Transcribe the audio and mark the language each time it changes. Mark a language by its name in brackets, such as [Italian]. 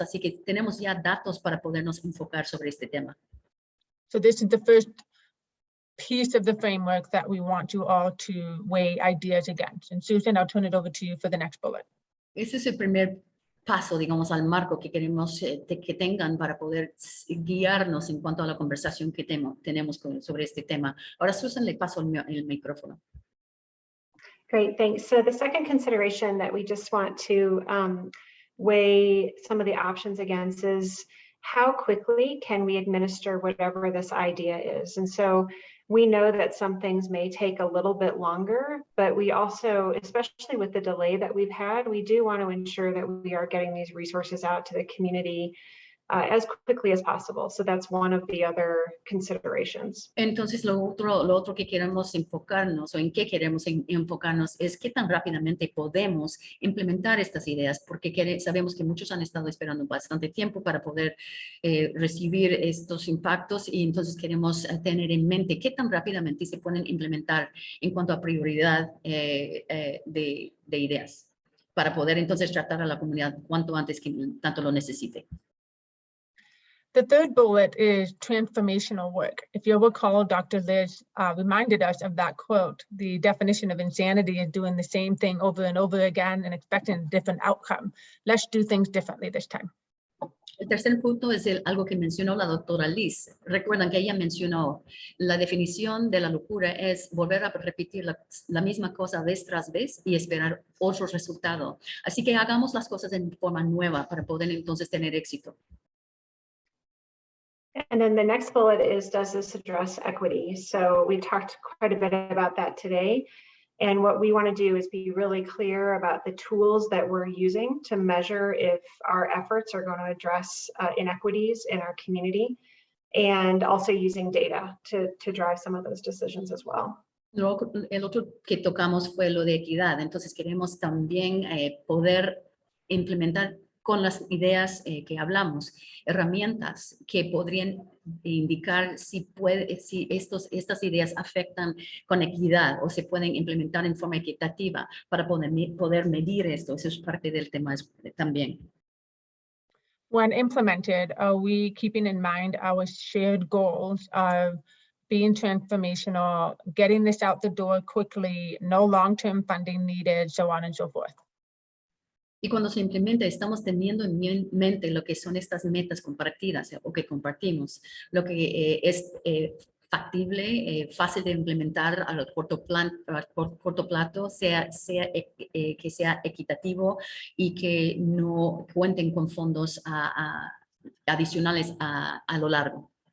[Spanish] Así que tenemos ya datos para podernos enfocar sobre este tema. [English] So this is the first piece of the framework that we want you all to weigh ideas against. And Susan, I'll turn it over to you for the next bullet. [Spanish] Ese es el primer paso, digamos, al marco que queremos que tengan para poder guiarnos en cuanto a la conversación que tenemos sobre este tema. Ahora, Susan, le paso el micrófono. [English] Great, thanks. So the second consideration that we just want to weigh some of the options against is how quickly can we administer whatever this idea is? And so we know that some things may take a little bit longer, but we also, especially with the delay that we've had, we do want to ensure that we are getting these resources out to the community as quickly as possible. So that's one of the other considerations. [Spanish] Entonces, lo otro que queremos enfocarnos, o en qué queremos enfocarnos, es qué tan rápidamente podemos implementar estas ideas, porque sabemos que muchos han estado esperando bastante tiempo para poder recibir estos impactos, y entonces queremos tener en mente qué tan rápidamente se pueden implementar en cuanto a prioridad de ideas, para poder entonces tratar a la comunidad cuanto antes que tanto lo necesite. [English] The third bullet is transformational work. If you'll recall, Dr. Liz reminded us of that quote. The definition of insanity is doing the same thing over and over again and expecting a different outcome. Let's do things differently this time. [Spanish] El tercer punto es algo que mencionó la doctora Liz. Recuerdan que ella mencionó la definición de la locura es volver a repetir la misma cosa vez tras vez y esperar otro resultado. Así que hagamos las cosas en forma nueva para poder entonces tener éxito. [English] And then the next bullet is, does this address equity? So we talked quite a bit about that today. And what we want to do is be really clear about the tools that we're using to measure if our efforts are going to address inequities in our community, and also using data to drive some of those decisions as well. [Spanish] El otro que tocamos fue lo de equidad. Entonces queremos también poder implementar con las ideas que hablamos, herramientas que podrían indicar si estas ideas afectan con equidad o se pueden implementar en forma equitativa para poder medir esto. Eso es parte del tema también. [English] When implemented, are we keeping in mind our shared goals of being transformational, getting this out the door quickly, no long-term funding needed, so on and so forth? [Spanish] Y cuando se implementa, estamos teniendo en mente lo que son estas metas compartidas o que compartimos, lo que es factible, fácil de implementar a corto plazo, que sea equitativo y que no cuenten con fondos adicionales a lo largo.